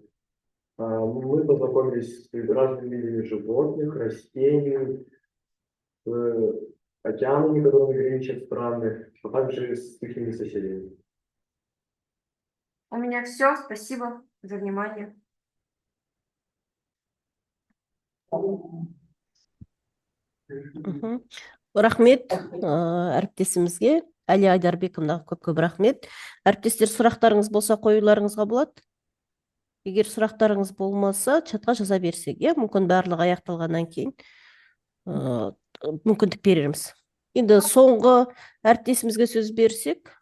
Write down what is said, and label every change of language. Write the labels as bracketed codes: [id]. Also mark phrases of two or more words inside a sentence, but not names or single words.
[ru] Мы познакомились с разными видами животных, растений, океанами, которыми граничат страны, а также с их соседями. У меня все. Спасибо за внимание. Мгм. [kk] Рахмет әріптесімізге, Әли Айдарбековнаға көп рахмет. Әріптестер, сұрақтарыңыз болса қоюларыңызға болады. Егер сұрақтарыңыз болмаса, чатқа жаза берсек, мүмкін барлығы аяқталғаннан кейін мүмкіндік берерміз. Енді соңғы әріптесімізге сөз берсек,